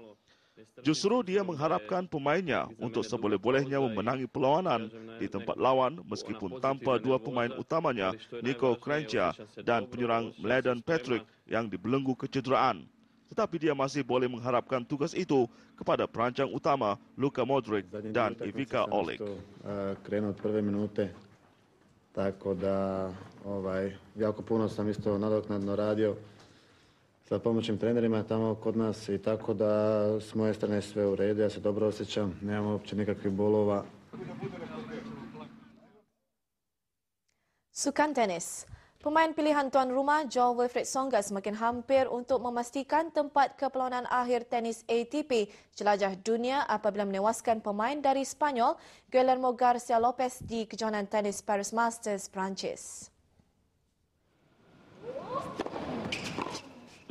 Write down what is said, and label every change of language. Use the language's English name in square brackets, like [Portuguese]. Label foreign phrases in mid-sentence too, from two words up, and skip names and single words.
[Malay] Justru dia mengharapkan pemainnya untuk seboleh-bolehnya memenangi perlawanan di tempat lawan meskipun tanpa dua pemain utamanya, Niko Kranjčar dan penyerang Mladen Petric yang dibelenggu kecederaan. Tetapi dia masih boleh mengharapkan tugas itu kepada perancang utama Luka Modric dan Ivica Olic. [Croatian] Krenuo od prve minute, tako da jako puno sam isto nadoknadno radio sa pomoćnim trenerima tamo kod nas i tako da s moje strane sve u redu, ja se dobro osjećam, nemam uopće nikakvih bolova. [Malay] Sukan tenis. Pemain pilihan tuan rumah Joel Wilfried Tsonga semakin hampir untuk memastikan tempat ke perlawanan akhir tenis ATP Jelajah Dunia apabila menewaskan pemain dari Spanyol Guillermo Garcia Lopez di kejohanan tenis Paris Masters, Perancis.